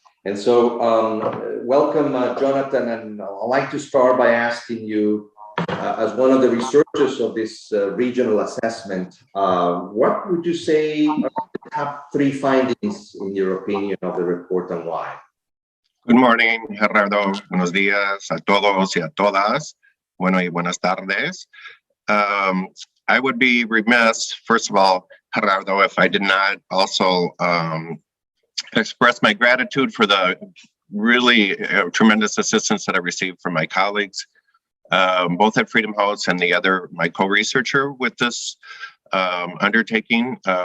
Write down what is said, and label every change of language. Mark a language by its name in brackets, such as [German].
[English] And so welcome, Jonathan. And I'd like to start by asking you, as one of the researchers of this regional assessment, what would you say are the top three findings, in your opinion, of the report and why? Good morning, Gerardo. [Spanish] Buenos días a todos y a todas. Bueno y buenas tardes. [English] I would be remiss, first of all, Gerardo, if I did not also express my gratitude for the really tremendous assistance that I received from my colleagues, both at Freedom House and my co-researcher with this undertaking.